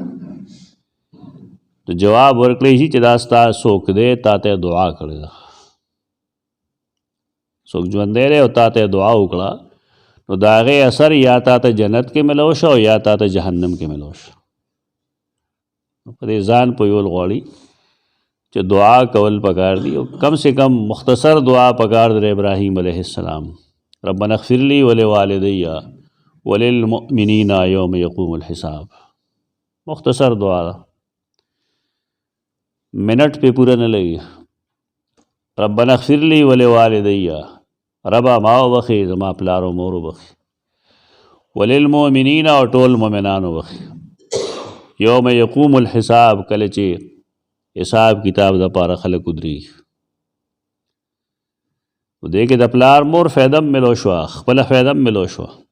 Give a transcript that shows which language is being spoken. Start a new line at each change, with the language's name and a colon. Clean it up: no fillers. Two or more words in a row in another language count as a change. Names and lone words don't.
Pashto: نو جواب ورکړی شي چې دا ستا څوک دی تا ته دعا کړې ده، څوک ژوندی دی او تا ته دعا وکړه نو د هغې اثر یا تا ته جنت کې ملو شو او یا تا ته جهنم کې ملو شو. په دې ځان پویول غواړي چې دعا کول پکار دي او
Urdu: کم سے کم
Pashto: مختصر دعا پکار دی.
Arabic: ابراهیم علیہ السلام ربنا اغفر لی ولوالدی وللمؤمنین یوم یقوم الحساب،
Pashto: مختصر دعا ده، منٹ پہ پورا نہ لگی.
Arabic: ربنا اغفر لی ولوالدی،
Pashto: ربا ما وبخي زما پلار او مور وبخي، وللمؤمنین او ټول مؤمنان وبخي،
Arabic: یوم یقوم الحساب
Pashto: کله چې حساب کتاب د پاره خلک ودرېږي. نو دې کې د پلار مور فایده هم ملو شوه، خپله فایده هم ملو شوه.